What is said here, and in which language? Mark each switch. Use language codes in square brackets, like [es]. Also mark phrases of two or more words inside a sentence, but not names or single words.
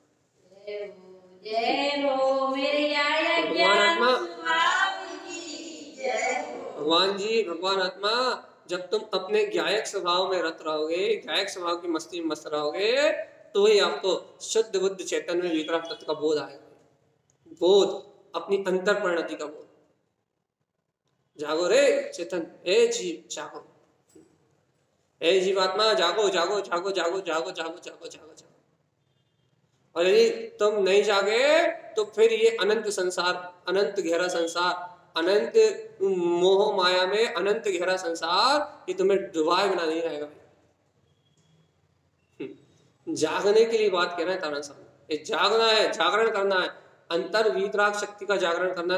[hi] भगवान आत्मा, भगवान जी, भगवान आत्मा, जब तुम अपने गायक स्वभाव में रत रहोगे, गायक स्वभाव की मस्ती में मस्त रहोगे, तो ही आपको शुद्ध बुद्ध चैतन्य में वीतराग तत्व का बोध आएगा, बोध, अपनी अंतर परिणति का बोध। जागो रे चेतन, हे जीव जागो, हे जीवात्मा जागो जागो जागो जागो जागो जागो जागो जागो जागो। और यदि तुम नहीं जागे तो फिर ये अनंत संसार, अनंत गहरा संसार, अनंत मोह माया में अनंत गहरा संसार, ये तुम्हें डुबाए बिना नहीं रहेगा। जागने के लिए बात कह रहे हैं तारण स्वामी, ये जागना है, जागरण करना है, अंतर वीतराग शक्ति का जागरण करना है।